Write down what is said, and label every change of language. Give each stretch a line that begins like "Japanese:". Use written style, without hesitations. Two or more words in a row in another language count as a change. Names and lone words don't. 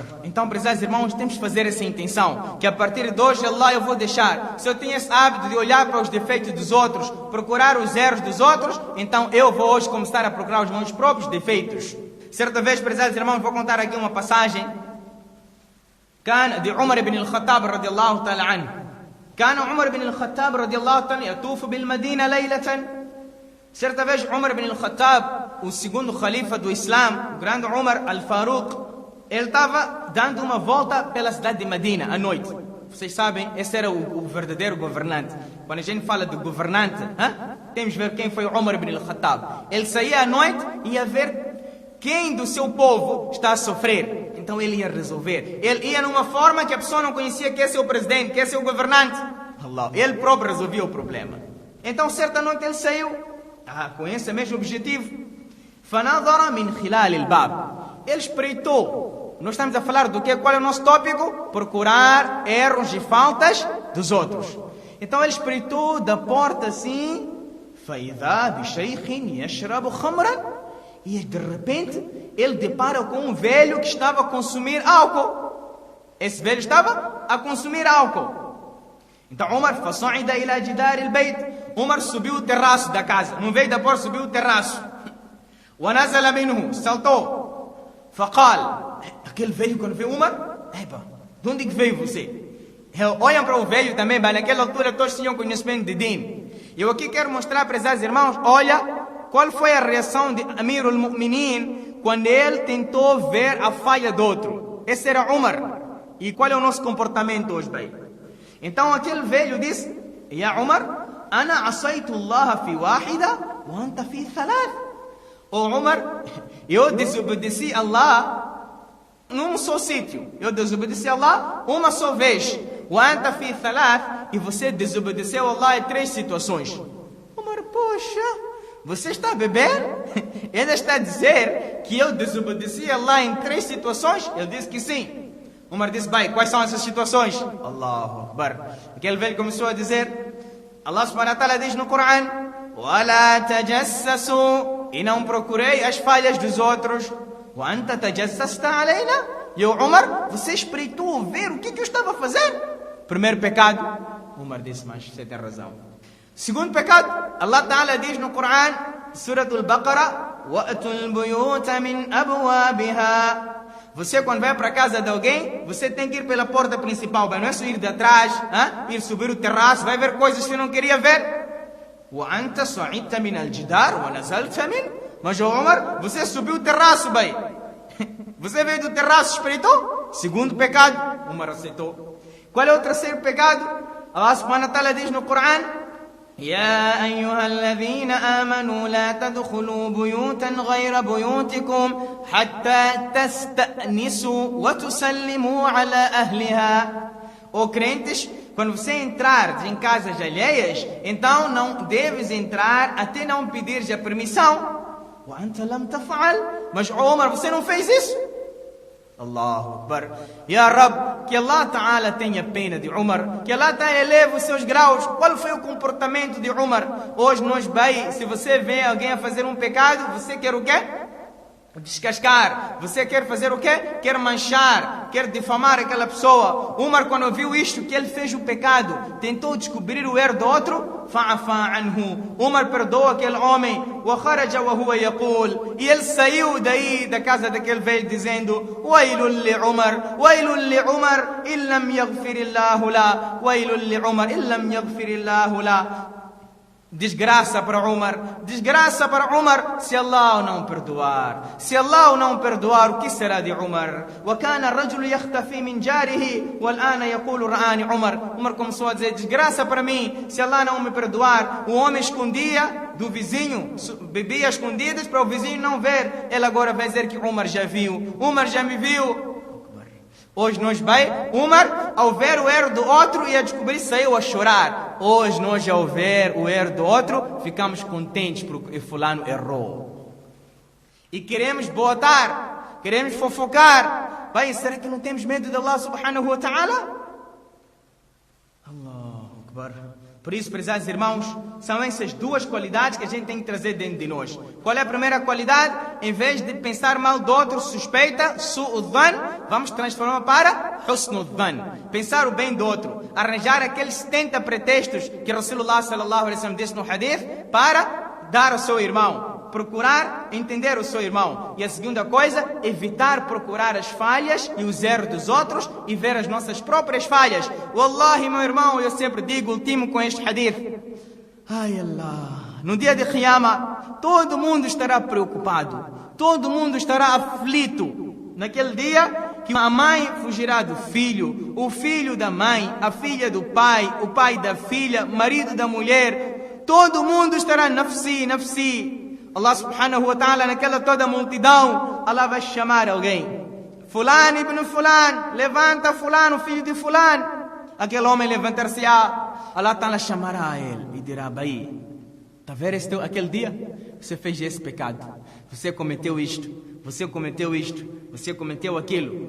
Portuguese: Então, prezados irmãos, temos que fazer essa intenção, que a partir de hoje, Allah, eu vou deixar. Se eu tenho esse hábito de olhar para os defeitos dos outros, procurar os erros dos outros, então eu vou hoje começar a procurar os meus próprios defeitos. Certa vez, prezados irmãos, vou contar aqui uma passagem de Umar ibn al-Khattab
Arabic: رضي الله تعالى عنه. كان عمر بن الخطاب رضي الله عنه يطوف بالمدينة ليلة.
Portuguese: Certa vez, Umar ibn al-Khattab, o segundo khalifa do Islã, o grande Umar al-Faruq, ele estava dando uma volta pela cidade de Medina à noite. Vocês sabem, esse era o verdadeiro governante. Quando a gente fala de governante, temos que ver quem foi Umar ibn al-Khattab. Ele saía à noite e ia ver quem do seu povo está a sofrer. Então ele ia resolver. Ele ia numa forma que a pessoa não conhecia que esse é o presidente, que esse é o governante. Allah, ele próprio resolvia o problema. Então certa noite ele saiu com esse mesmo objetivo.
Arabic: فَنَظَرَ مِنْ خِلَالِ الْبَابِ.
Portuguese: Ele espreitou. Nós estamos a falar do quê? Qual é o nosso tópico? Procurar erros e faltas dos outros. Então ele espreitou da porta assim.
Arabic: فَإِذَا بِشَيْخٍ يَشْرَبُ خَمْرًا.
Portuguese: E de repente ele depara com um velho que estava a consumir álcool. Esse velho estava a consumir álcool.
Arabic: Então Umar فَصَعِدَ إِلَى جِدَارِ الْبَيْتِ.
Portuguese: Umar subiu o terraço da casa. Não veio da porta, subiu o terraço.
Arabic: وَنَزَلَ مِنْهُ. Saltou. فَقَالَ.
Portuguese: Aquele velho quando viu Umar, de onde que veio você? Olham para o velho também, naquela altura todos tinham conhecimento de din. E eu aqui quero mostrar para os irmãos, olha, qual foi a reação de
Arabic: أمير المؤمنين
Portuguese: quando ele tentou ver a falha do outro. Esse era Umar. E qual é o nosso comportamento hoje, bem? Então aquele velho disse,
Arabic: يا عمر، أنا عصيت الله في واحدة، وأنت في ثلاث.
Portuguese: Umar, eu desobedeci a Allah num só sítio. Eu desobedeci a Allah uma só vez.
Arabic: وأنت في ثلاث.
Portuguese: E você desobedeceu a Allah em 3 situações. Umar, poxa, você está a beber? Ele está a dizer que eu desobedeci a Allah em 3 situações? Ele disse que sim. Umar disse, bem, quais são essas situações?
Arabic: الله أكبر.
Portuguese: Aquele velho começou a dizer, Allah
Arabic: سبحانه وتعالى
Portuguese: diz no Coran,
Arabic: وَلَا تَجَسَّسُوا.
Portuguese: E não procurei as falhas dos outros.
Arabic: وَأَنْتَ تَجَسَّسْتَ عَلَيْنَا.
Portuguese: E o Umar, você espreitou ver o que eu estava a fazer? Primeiro pecado. Umar disse, mas você tem razão. Segundo pecado,
Arabic: الله تعالى
Portuguese: diz no Coran, Surah Al-Baqarah,
Arabic: وَأَتُوا الْبُيُوتَ مِنْ أَبْوَابِهَا.
Portuguese: Você quando vai para a casa de alguém, você tem que ir pela porta principal, não é só ir de atrás, ir subir o terraço, vai ver coisas que você não queria ver.
Arabic: وَأَنْتَ صَعِدْتَ مِنَ الْجِدَارِ وَنَزَلْتَ مِنْ.
Portuguese: Mas Umar, você subiu o terraço, bem. Você veio do terraço, espreitou? Segundo pecado, Umar aceitou. Qual é o terceiro pecado? Allah
Arabic: سبحانه وتعالى
Portuguese: diz no Coran,
Arabic: يا أيها الذين آمنوا لا تدخلوا بيوتا غير بيوتكم حتى تستأنسوا وتسلموا على أهلها.
Portuguese: Ou crentes, quando você entrar em casas alheias, então não deves entrar até não pedir a permissão.
Arabic: وأنت لم تفعل.
Portuguese: Mas Umar, você não fez isso?
Arabic: الله أكبر. يا رب,
Portuguese: que
Arabic: الله تعالى
Portuguese: tenha pena de Umar, que
Arabic: الله تعالى
Portuguese: eleve os seus graus. Qual foi o comportamento de Umar? Hoje nós, bem, se você vê alguém a fazer um pecado, você quer o quê? Descascar. Você quer fazer o quê? Quer manchar, quer difamar aquela pessoa. Umar, quando viu isto, que ele fez o pecado, tentou descobrir o erro do outro,
Arabic: فعفا عنه.
Portuguese: Umar perdoou aquele homem.
Arabic: وخرج وهو يقول.
Portuguese: E ele saiu daí da casa daquele velho dizendo,
Arabic: ويل لعمر إن لم يغفر الله له. ويل لعمر إن لم يغفر الله له.
Portuguese: Desgraça para Umar, desgraça para Umar, se Allah o não perdoar. Se Allah o não perdoar, o que será de Umar?
Arabic: وَكَانَ الرَّجُلُ يَخْتَفِي مِنْ جَارِهِ وَالْآنَ يَقُولُ رَآنِ Umar.
Portuguese: Umar começou a dizer, desgraça para mim, se Allah não me perdoar. O homem escondia do vizinho, bebia escondidas para o vizinho não ver. Ele agora vai dizer que Umar já viu, Umar já me viu. Hoje nós vai, Umar, ao ver o erro do outro e a descobrir, saiu a chorar. Hoje nós, ao ver o erro do outro, ficamos contentes porque fulano errou. E queremos botar, queremos fofocar. Vai, será que não temos medo de Allah
Arabic: سبحانه وتعالى? الله أكبر.
Portuguese: Por isso, prezados irmãos, são essas 2 qualidades que a gente tem que trazer dentro de nós. Qual é a primeira qualidade? Em vez de pensar mal do outro, suspeita, su'udhan, vamos transformar para husnudhan. Pensar o bem do outro. Arranjar aqueles 70 pretextos que Rasulullah
Arabic: صلى الله عليه وسلم
Portuguese: disse no hadith para dar ao seu irmão. Procurar entender o seu irmão. E a segunda coisa, evitar procurar as falhas e os erros dos outros e ver as nossas próprias falhas. Wallahi, meu irmão, eu sempre digo, ultimo com este hadith. Ai Allah, no dia de Qiyamah, todo mundo estará preocupado. Todo mundo estará aflito. Naquele dia que a mãe fugirá do filho, o filho da mãe, a filha do pai, o pai da filha, marido da mulher. Todo mundo estará
Arabic: نفسي، نفسي.
Portuguese: Allah
Arabic: سبحانه وتعالى,
Portuguese: naquela toda multidão, Allah vai chamar alguém. Fulano ibn Fulano, levanta Fulano, filho de Fulano. Aquele homem levantar-se-á,
Arabic: الله تعالى
Portuguese: chamará a ele e dirá: Baí, está a ver aquele dia? Você fez esse pecado, você cometeu isto, você cometeu isto, você cometeu aquilo.